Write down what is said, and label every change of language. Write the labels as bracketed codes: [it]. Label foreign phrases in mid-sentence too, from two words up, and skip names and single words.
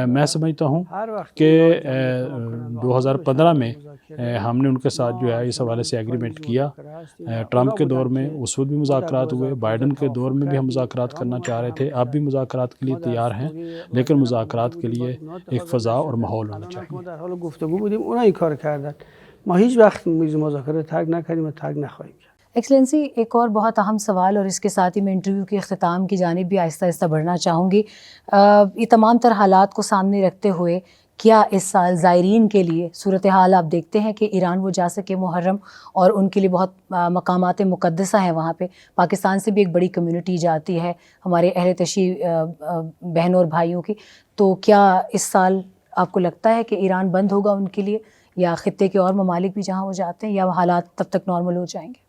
[ur] میں سمجھتا ہوں کہ 2015 میں ہم نے ان کے ساتھ جو ہے اس حوالے سے ایگریمنٹ کیا۔ ٹرمپ کے دور میں اس وقت بھی مذاکرات ہوئے، بائیڈن کے دور میں بھی ہم مذاکرات کرنا چاہ رہے تھے، اب بھی مذاکرات کے لیے تیار ہیں، لیکن مذاکرات کے لیے ایک فضا اور ماحول ہونا چاہیے۔ [fa] در حال گفتگو بودیم، اونا این کار کردن. ما هیچ وقت میز مذاکره ترک نکردیم و ترک نخواهیم کرد. [ur] ایکسلنسی، ایک اور بہت اہم سوال اور اس کے ساتھ ہی میں انٹرویو کے اختتام کی جانب بھی آہستہ آہستہ بڑھنا چاہوں گی۔ یہ تمام تر حالات کو سامنے رکھتے ہوئے کیا اس سال زائرین کے لیے صورتحال آپ دیکھتے ہیں کہ ایران وہ جا سکے محرم، اور ان کے لیے بہت مقامات مقدسہ ہیں وہاں پہ، پاکستان سے بھی ایک بڑی کمیونٹی جاتی ہے ہمارے اہل تشیع بہنوں اور بھائیوں کی، تو کیا اس سال آپ کو لگتا ہے کہ ایران بند ہوگا ان کے لیے یا خطے کے اور ممالک بھی جہاں وہ جاتے ہیں، یا وہ حالات تب تک نارمل ہو جائیں گے؟